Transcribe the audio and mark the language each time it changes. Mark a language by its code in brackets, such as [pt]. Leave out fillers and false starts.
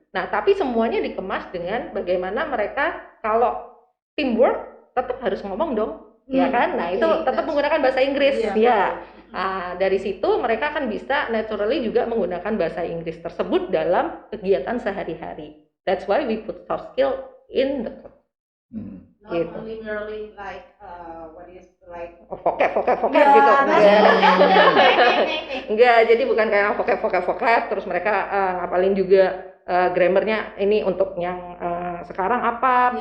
[id] Nah, tapi semuanya dikemas dengan bagaimana mereka kalau teamwork tetap harus ngomong dong, ya kan? Nah, itu tetap menggunakan bahasa Inggris, ya. Dari situ mereka akan bisa naturally juga menggunakan bahasa Inggris tersebut dalam kegiatan sehari-hari. [en] That's why we put soft skill in the class. Not [id] Gitu. [en] only merely like what is like [id] Vocab gitu. [en] Yeah. [id] Enggak, jadi bukan kayak vocab terus mereka ngapalin juga grammarnya ini untuk yang sekarang apa,